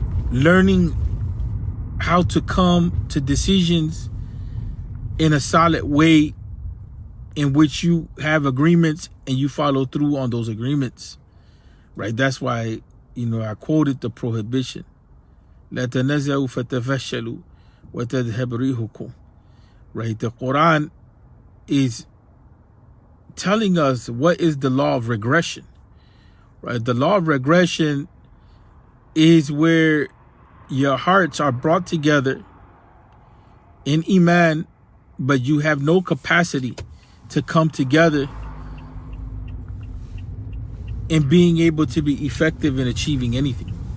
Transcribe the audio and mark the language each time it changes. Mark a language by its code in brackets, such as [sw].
[en] Learning how to come to decisions in a solid way in which you have agreements and you follow through on those agreements. Right? That's why, I quoted the prohibition. [ar] لا تنازعوا فتفشلوا وتذهب ريحكم. [en] Right? The Quran is telling us what is the law of regression. Right? The law of regression is where your hearts are brought together in Iman, but you have no capacity to come together in being able to be effective in achieving anything.